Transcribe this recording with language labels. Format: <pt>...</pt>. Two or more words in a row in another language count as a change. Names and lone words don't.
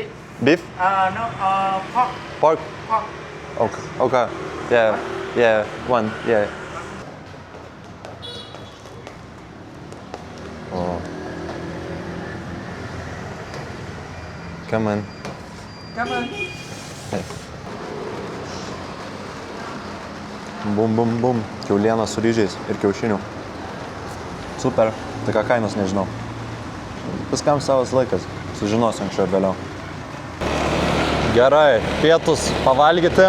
<en>Beef? No. Pork. Pork? Pork. Okay. Okay. Yeah. Yeah. One. Yeah. Oh. Come on.</en> <vi>Cảm ơn. Bum, bum, bum.</vi> <lt>Kiauliena su ryžiais ir kiaušinių. Super. Tai ką kainos nežinau. Viskam savas laikas. Sužinosiu anksčiau ir vėliau. Gerai. Pietus pavalgyti.</lt>